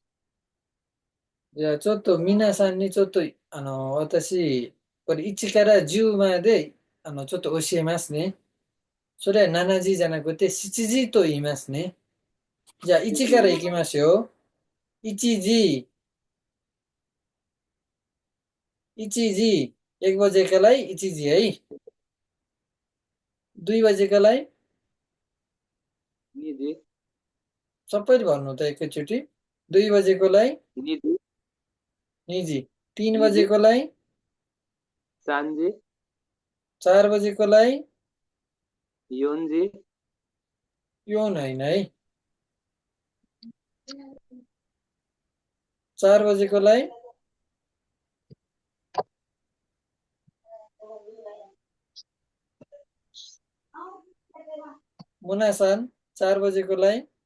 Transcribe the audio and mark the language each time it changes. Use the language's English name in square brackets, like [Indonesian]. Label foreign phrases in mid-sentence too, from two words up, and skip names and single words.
[Japanese] じゃあ、ちょっと皆さんにちょっと、私、これ1から10まで、ちょっと教えますね。それは7時じゃなくて7時と言いますね。じゃあ、1からいきますよ。1時、1時, [Nepali] 1 बजेका लागि 1 जी है 2 बजेका लागि [Japanese] 2時、 [Nepali] सबैले भन्नु त एकैचोटि 2 बजेको लागि [Japanese] 2 時、 [Nepali] 2 जी 3 [Japanese] 2時、 [Nepali] बजेको लागि [Japanese] 3時、 [Nepali] 4 बजेकोलाई योनजी योन होइन है। 4 बजेकोलाई मुनासान 4 बजेकोलाई